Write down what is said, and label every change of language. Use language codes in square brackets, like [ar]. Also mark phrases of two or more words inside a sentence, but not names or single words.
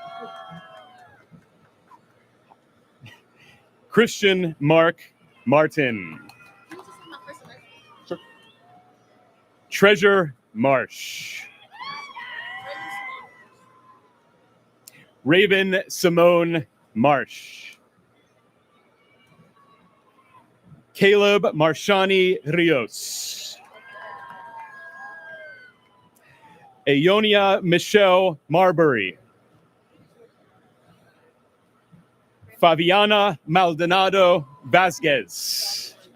[en] Christian Mark Martin. Treasure Marsh. Raven Simone Marsh. Caleb Marshani Rios. Aonia Michelle Marbury. Fabiana Maldonado Vasquez.